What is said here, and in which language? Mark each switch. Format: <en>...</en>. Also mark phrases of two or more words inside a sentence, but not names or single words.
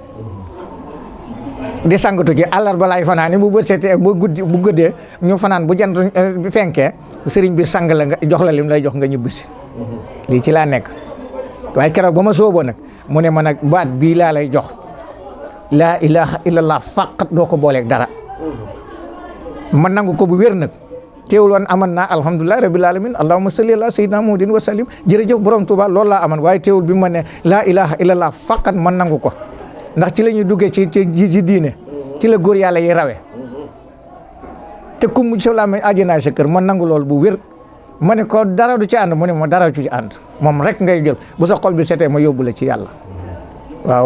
<wo>di sangatu ci àllarba laay fanaan bu bët seetee bu gëddee ñu fanaan bu jant fenkee sëriñ bi sang la nga jox la lim lay jox nga ñibbisi lii ci laa nekk waaye keroog ba ma sooboo nag mu ne ma nag baat bii laa lay jox</wo> <ar>لا إله إلا الله فقط</ar> <wo>doo ko booleeg dara ma nangu ko bu wér nag teewul woon aman naa</wo> <ar>الحمد لله رب العالمين اللهم صل على سيدنا محمد وسلم</ar> <wo>jërëjëf borom Touba loolu laa aman waaye teewul bi ma ne</wo> <ar>لا إله إلا الله فقط</ar> <wo>ma nangu ko ndax ci la ñuy duggee ci diine ci la góor yàlla yi rawee te ku mu soo la amee àjjana sa kër ma nangu loolu bu wér ma ne ko dara du ci ànd mu ne ma dara du ci ànd moom rek ngay jël bu sa xol bi setee ma yóbbu la ci yàlla waaw</wo>